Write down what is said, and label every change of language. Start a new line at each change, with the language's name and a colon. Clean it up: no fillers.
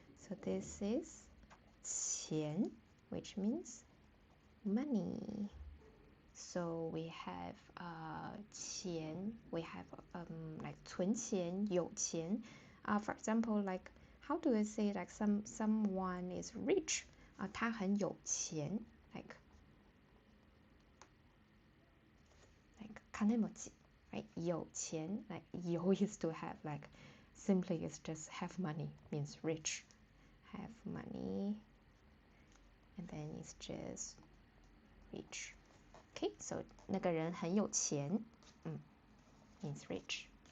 English: So this is 钱, which means money. So we have 钱, we have like 存钱, 有钱. For example, like how do I say like someone is rich?
Chinese: 他很有钱,
English: like 金持ち, right? 有钱, like 有 is to have, like simply is just have money, means rich. Have money, and then it's just rich. Okay, so
Chinese: 那个人很有钱,
English: means rich.